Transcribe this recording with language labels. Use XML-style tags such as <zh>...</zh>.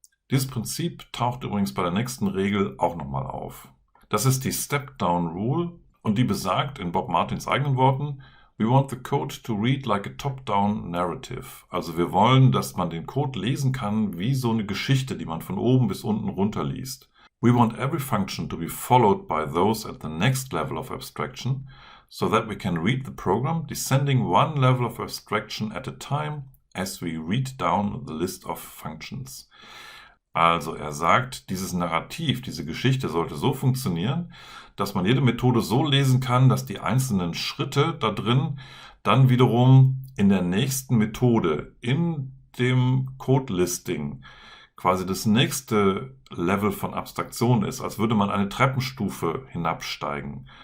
<de>Dieses Prinzip taucht übrigens bei der nächsten Regel auch nochmal auf. Das ist die Step-Down-Rule und die besagt in Bob Martins eigenen Worten,</de> <en>we want the code to read like a top-down narrative.</en> <de>Also wir wollen, dass man den Code lesen kann wie so eine Geschichte, die man von oben bis unten runterliest.</de> <en>We want every function to be followed by those at the next level of abstraction, so that we can read the program descending one level of abstraction at a time as we read down the list of functions.</en> <de>Also er sagt, dieses Narrativ, diese Geschichte sollte so funktionieren, dass man jede Methode so lesen kann, dass die einzelnen Schritte da drin dann wiederum in der nächsten Methode, in dem Code-Listing, quasi das nächste Level von Abstraktion ist, als würde man eine Treppenstufe hinabsteigen.</de>